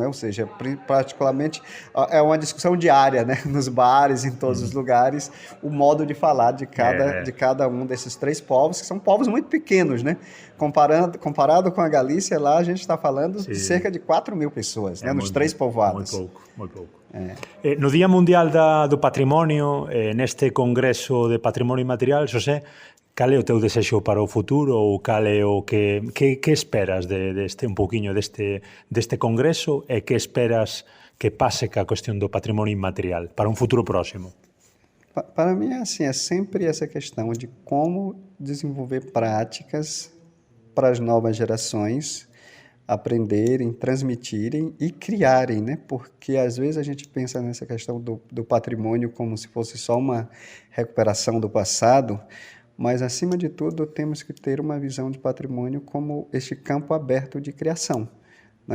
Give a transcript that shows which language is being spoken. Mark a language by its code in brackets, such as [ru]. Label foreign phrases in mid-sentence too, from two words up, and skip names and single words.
[pt] Ou seja, particularmente é uma discussão diária, né? Nos bares, em todos os lugares, o modo de falar de cada um desses 3 povos, que são povos muito pequenos, né? Comparado com a Galícia, lá a gente está falando de cerca de 4.000 pessoas, né? Nos 3 povoados. [gl] Moi pouco. No Día Mundial do Patrimonio, neste Congreso de Patrimonio Inmaterial, Xosé, cal é o teu desexo para o futuro ou cal é o que esperas un pouquiño deste Congreso e que esperas que pase ca cuestión do patrimonio inmaterial para un futuro próximo? [pt] Para mim, assim, é sempre essa questão de como desenvolver práticas para as novas gerações aprenderem, transmitirem e criarem, né? Porque às vezes a gente pensa nessa questão do patrimônio como se fosse só uma recuperação do passado, mas acima de tudo temos que ter uma visão de patrimônio como este campo aberto de criação, né?